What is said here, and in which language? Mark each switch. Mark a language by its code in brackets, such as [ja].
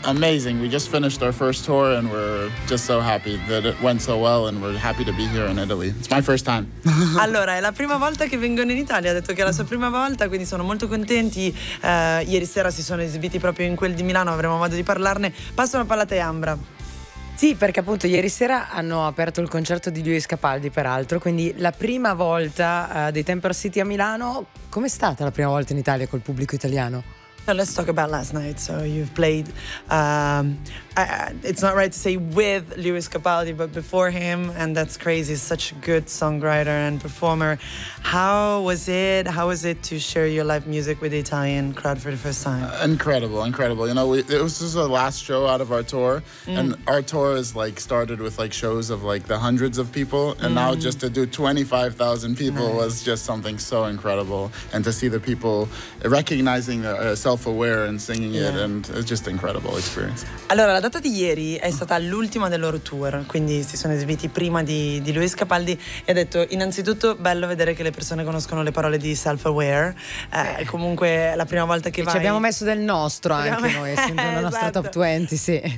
[en] Amazing, we just finished our first tour and we're just so happy that it went so well and we're happy to be here in Italy. It's my first time. [it] Allora, è la prima volta che vengono in Italia, ha detto che è la sua prima volta, quindi sono molto contenti. Ieri sera si sono esibiti proprio in quel di Milano, avremo modo di parlarne. Passo la palla a te, Ambra. Sì, perché appunto ieri sera hanno aperto il concerto di Luis Capaldi, peraltro, quindi la prima volta dei Temper City a Milano. Com'è stata la prima volta in Italia col pubblico italiano? [en] So let's talk about last night. So you've played, it's not right to say with Luis Capaldi, but before him, and that's crazy. He's such a good songwriter and performer. How was it? How was it to share your live music with the Italian crowd for the first time? Incredible. You know, this is the last show out of our tour, and our tour is like started with like shows of like the hundreds of people, and now just to do 25,000 people was just something so incredible, and to see the people recognizing the self-aware and singing it, and it's just an incredible experience. [it] Allora, la data di ieri è stata l'ultima del loro tour, quindi si sono esibiti prima di Luis Capaldi, e ha detto innanzitutto bello vedere che le persone conoscono le parole di self-aware. È comunque la prima volta che ci abbiamo messo del nostro anche noi, essendo la nostra top 20, sì.